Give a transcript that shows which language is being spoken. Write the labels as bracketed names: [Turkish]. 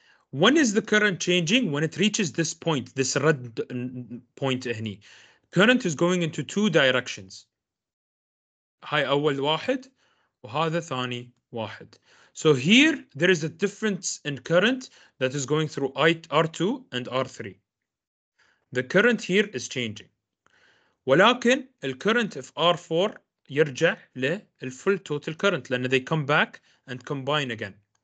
[English] When is the current changing? When it reaches this point, this red point هني. Current is going into two directions. [Arabic] هاي أول واحد وهذا ثاني واحد. [English] So here there is a difference in current that is going through R2 and R3. The current here is changing. [Arabic] ولكن الكرنت في R4 يرجع للفول [English] total current لأن they come back and combine again.